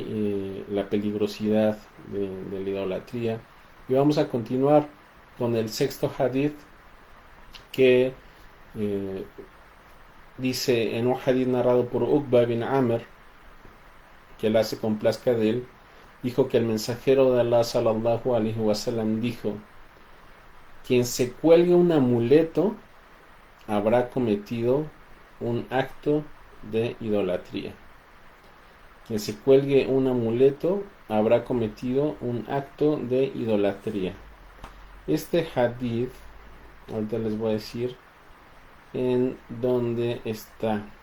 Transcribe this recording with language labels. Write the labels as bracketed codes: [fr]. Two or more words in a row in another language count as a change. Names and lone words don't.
[es] La peligrosidad de la idolatría, y vamos a continuar con el sexto hadith que eh, dice en un hadith narrado por Uqba bin Amr, que Allah se complazca de él, dijo que el mensajero de Allah [ar] صلى الله عليه وسلم [es] dijo: quien se cuelgue un amuleto habrá cometido un acto de idolatría. Quien se cuelgue un amuleto habrá cometido un acto de idolatría. Este hadith, ahorita les voy a decir en dónde está.